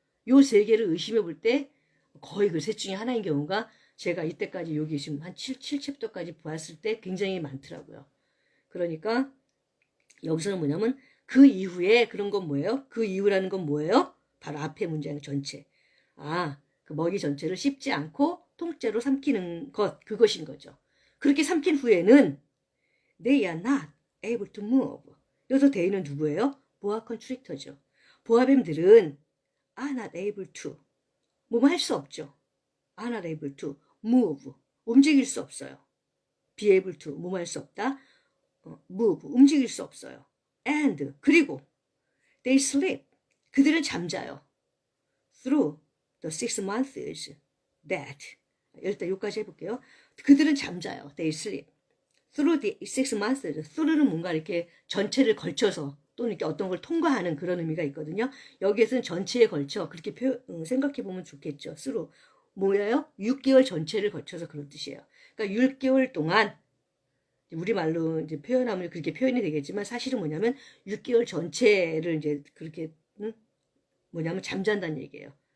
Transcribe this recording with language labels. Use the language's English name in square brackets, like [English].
[Korean] 요 세 개를 의심해 볼 때 거의 그 셋 중에 하나인 경우가 제가 이때까지 여기 지금 한 7챕터까지 보았을 때 굉장히 많더라고요. 그러니까 여기서는 뭐냐면 그 이후에 그런 건 뭐예요? 그 이후라는 건 뭐예요? 바로 앞에 문장 전체. 그 먹이 전체를 씹지 않고 통째로 삼키는 것, 그것인 거죠. 그렇게 삼킨 후에는 [English] they are not able to move. [Korean] 여기서 they는 누구예요? 보아 컨트릭터죠. 보아뱀들은 [English] are not able to. [Korean] 뭐뭐 할 수 없죠. [English] are not able to move. [Korean] 움직일 수 없어요. be able to. 뭐뭐 할 수 없다. move. 움직일 수 없어요. and. 그리고 [English] they sleep. [Korean] 그들은 잠자요. [English] through the 6 months that. [Korean] 일단 여기까지 해볼게요. 그들은 잠자요. [English] They sleep. Through the 6 months. [Korean] through는 뭔가 이렇게 전체를 걸쳐서 또는 이렇게 어떤 걸 통과하는 그런 의미가 있거든요. 여기에서는 전체에 걸쳐 그렇게 생각해 보면 좋겠죠. through. 뭐예요? 6개월 전체를 거쳐서 그런 뜻이에요. 그러니까 6개월 동안 우리말로 이제 표현하면 그렇게 표현이 되겠지만 사실은 뭐냐면 6개월 전체를 이제 그렇게 뭐냐면 잠잔다는 얘기예요.